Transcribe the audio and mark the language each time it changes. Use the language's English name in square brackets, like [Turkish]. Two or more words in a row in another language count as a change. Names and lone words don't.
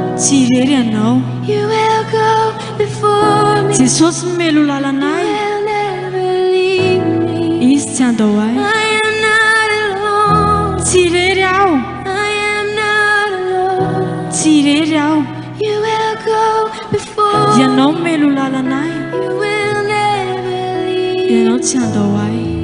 [Malagasy] irery anao [English] You will go before me. [Malagasy] Jesosy melo lalanay [English] You will never leave me. [Malagasy] izy tsy andao ahy [English] I am not alone. [Malagasy] tsy irery aho [English] I am not alone. [Malagasy] tsy irery aho [English] You will go before me. [Malagasy] ianao melo lalanay [English] You will never leave [Malagasy] ianao tsy andao ahy